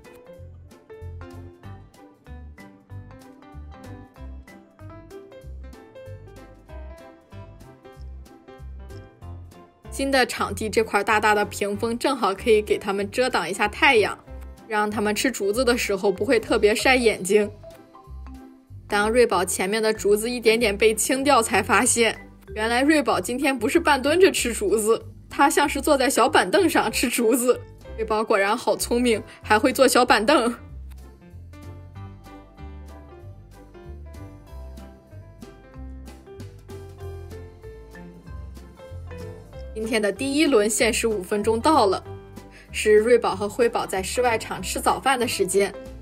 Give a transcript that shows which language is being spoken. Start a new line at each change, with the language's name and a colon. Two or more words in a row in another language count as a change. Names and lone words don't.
Chinese: 新的场地這塊大大的屏風正好可以給他們遮擋一下太陽，讓他們吃竹子的時候不會特別曬眼睛。當瑞寶前面的竹子一點點被清掉，才發現原來瑞寶今天不是半蹲着吃竹子，他像是坐在小板凳上吃竹子。瑞寶果然好聰明，還會坐小板凳。今天的第一輪限時5分鐘到了，是瑞寶和灰寶在室外場吃早飯的時間。